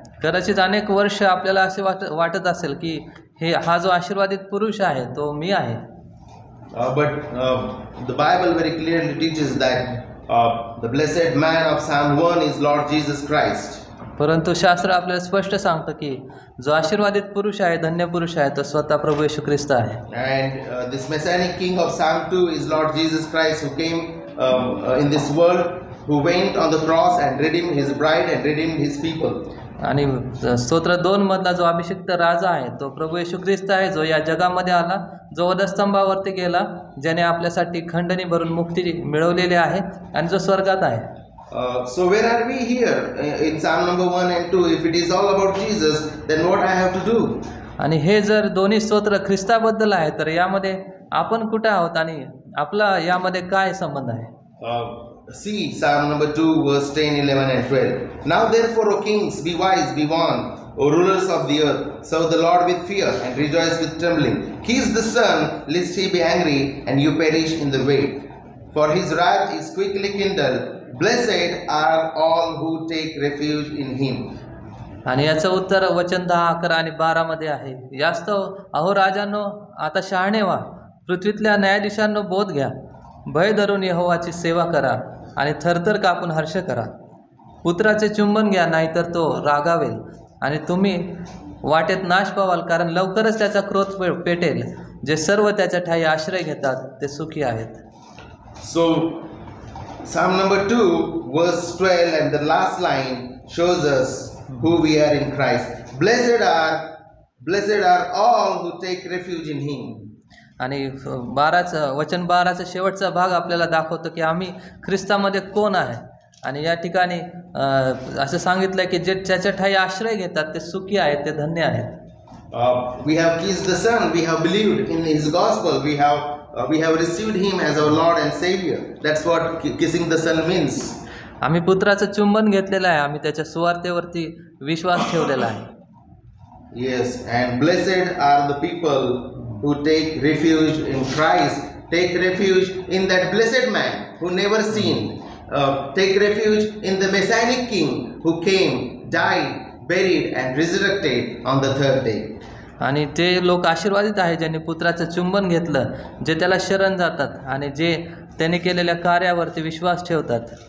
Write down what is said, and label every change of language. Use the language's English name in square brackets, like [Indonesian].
[Marathi] कदाचित अनेक वर्ष आपल्याला असे वाटत असेल की हा जो आशीर्वादित पुरुष आहे तो मी आहे. [English] But the Bible very clearly teaches that the blessed man of Psalm 1 is Lord Jesus Christ. [Marathi] परंतु शास्त्र आपल्याला स्पष्ट सांगतं की जो आशीर्वादित पुरुष आहे, धन्य पुरुष आहे, तो स्वतः प्रभू येशू ख्रिस्त आहे. [English] And this messianic king of Psalm 2 is Lord Jesus Christ, who came in this world, who went on the cross and redeemed his bride and redeemed his people. [Marathi] आणि स्तोत्र 2 मधला जो अभिषिक्त राजा आहे तो प्रभू येशू ख्रिस्त आहे, जो या जगामध्ये आला, जो वधस्तंभावरती गेला, ज्याने आपल्यासाठी खंडणी भरून मुक्ती मिळवलेली आहे आणि जो स्वर्गात आहे. [English] So where are we here in Psalm number 1 and 2? If it is all about Jesus, then what I have to do? [Marathi] आणि हे जर दोन्ही स्तोत्र ख्रिस्ताबद्दल आहे तर यामध्ये आपण कुठे आहोत आणि आपला यामध्ये काय संबंध आहे? [English] See Psalm number 2 verse 10, 11 and 12. Now therefore, O kings, be wise, be warned, O rulers of the earth, serve the Lord with fear and rejoice with trembling. Kiss the Son, lest he be angry and you perish in the way. For his wrath is quickly kindled. Blessed are all who take refuge in him. [Marathi] आणि याचं उत्तर वचन 10, 11 आणि 12 मध्ये आहे. यास्तव अहो राजांनो, आता शहाणे व्हा, पृथ्वीतल्या न्यायाधीशांनो बोध घ्या, भय धरून यहोवाची सेवा करा आणि थरथर कापून हर्ष करा. पुत्राचे चुंबन घ्या, नाहीतर तो रागावेल आणि तुम्ही वाटेत नाश पावाल, कारण लवकरच त्याचा क्रोध पेटेल. जे सर्व त्याच्या ठाई आश्रय घेतात ते सुखी आहेत. [English] So Psalm number 2 verse 12 and the last line shows us who we are in Christ. Blessed are all who take refuge in him. [Marathi] आणि 12चा शेवटचा भाग आपल्याला दाखवतो की आम्ही ख्रिस्तामध्ये कोण आहे. आणि या ठिकाणी असं सांगितलं की जे त्याच्या ठाई आश्रय घेतात ते सुखी आहेत, ते धन्य आहेत. [English] We have kissed the Son, we have believed in his gospel, we have received him as our Lord and Savior. That's what kissing the Son means. [Marathi] आम्ही पुत्राचं चुंबन घेतलेलं आहे, आम्ही त्याच्या सुवार्तेवरती विश्वास ठेवलेला आहे. [English] Yes, and blessed are the people who take refuge in Christ, take refuge in that blessed man who never sinned, take refuge in the Messianic King who came, died, buried and resurrected on the third day. [Marathi] आणि ते लोक आशीर्वादित आहे ज्यांनी पुत्राचं चुंबन घेतलं, जे त्याला शरण जातात आणि जे त्याने केलेल्या कार्यावरती विश्वास ठेवतात.